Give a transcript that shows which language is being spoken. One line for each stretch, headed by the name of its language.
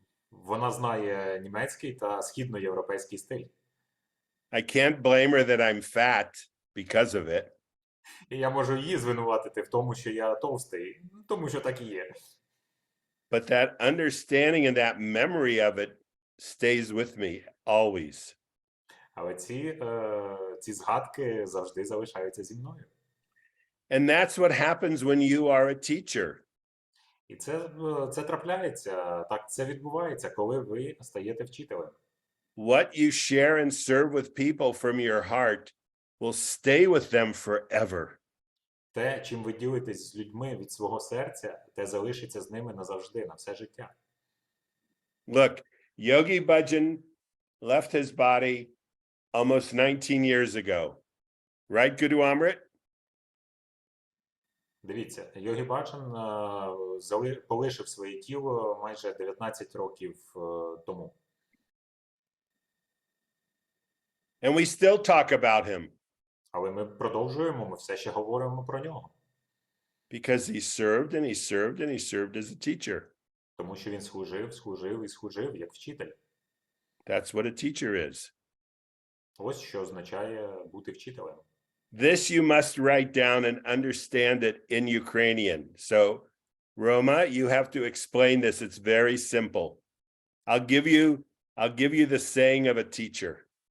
Ukrainian: Вона знає німецький та східноєвропейський стиль.
English: I can't blame her that I'm fat because of it.
Ukrainian: І я можу її звинуватити в тому, що я товстий, тому що так і є.
English: But that understanding and that memory of it stays with me always.
Ukrainian: Але ці згадки завжди залишаються зі мною.
English: And that's what happens when you are a teacher.
Ukrainian: І це трапляється, так це відбувається, коли ви стаєте вчителем.
English: What you share and serve with people from your heart will stay with them forever.
Ukrainian: Те, чим ви ділитесь з людьми від свого серця, те залишиться з ними назавжди, на все життя.
English: Look, Yogi Bhajan left his body almost 19 years ago. Right, Guru Amrit?
Ukrainian: Дивіться, Йогі Бачан полишив своє тіло майже 19 років тому.
English: And we still talk about him
Ukrainian: Але ми продовжуємо, ми все ще говоримо про нього.
English: because he served and he served and he served as a teacher.
Ukrainian: Тому що він служив і служив як вчитель.
English: That's what a teacher is.
Ukrainian: Ось що означає бути вчителем.
English: This you must write down and understand it in Ukrainian. So, Roma, you have to explain this. It's very simple. I'll give you the saying of a teacher.